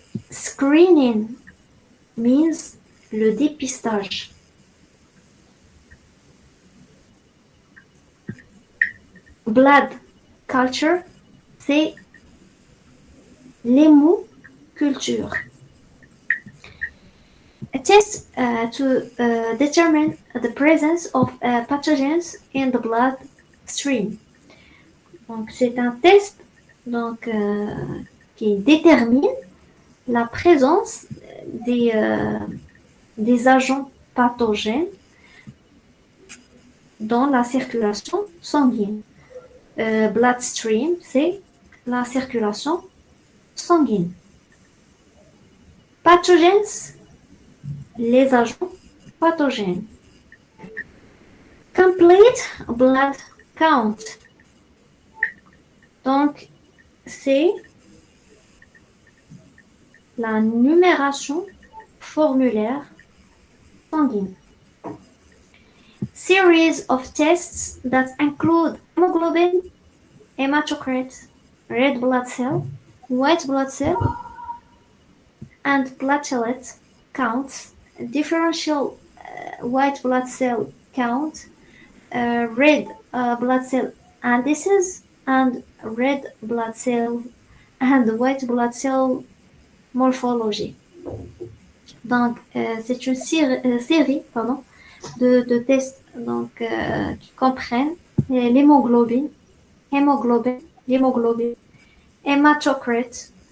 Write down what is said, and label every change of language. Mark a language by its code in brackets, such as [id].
[en] Screening means le dépistage. [fr] Blood culture, c'est l'hémoculture. [en] A test to determine the presence of pathogens in the blood stream. [fr] Donc, c'est un test donc, qui détermine la présence des agents pathogènes dans la circulation sanguine. Bloodstream, c'est la circulation sanguine. Pathogens, les agents pathogènes. [en] Complete blood count. [fr] Donc, c'est la numération formulaire sanguine. [en] Series of tests that include hemoglobin, hematocrit, red blood cell, white blood cell, and platelet counts, differential white blood cell count, red blood cell indices, and red blood cell and white blood cell morphology. [fr] Donc, c'est une série de tests donc, qui comprennent l'hémoglobine, l'hémoglobine, hématocrit,